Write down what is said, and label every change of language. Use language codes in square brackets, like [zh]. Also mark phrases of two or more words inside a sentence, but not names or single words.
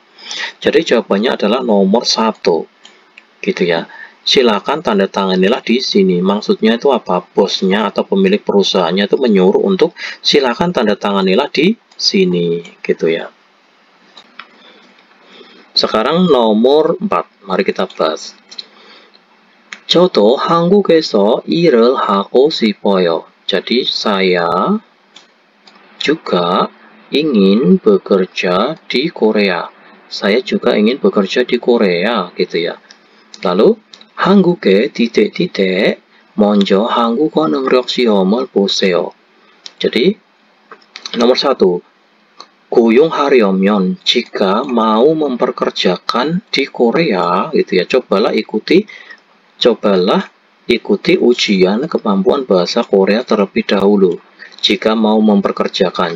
[id] Jadi jawabannya adalah nomor 1 gitu ya. Silakan tanda tanganilah di sini. Maksudnya itu apa? Bosnya atau pemilik perusahaannya itu menyuruh untuk silakan tanda tanganilah di sini gitu ya. Sekarang nomor 4. Mari kita bahas. [ko] 저도 한국에서 일을 하고 싶어요. [id] Jadi saya juga ingin bekerja di Korea. Saya juga ingin bekerja di Korea gitu ya. [ko] Lalu 한국에 titik-titik 먼저 한국어 능력 시험을 보세요. [id] Jadi nomor 1, 고용하려면 jika mau memperkerjakan di Korea gitu ya, cobalah ikuti ujian kemampuan bahasa Korea terlebih dahulu jika mau memperkerjakan.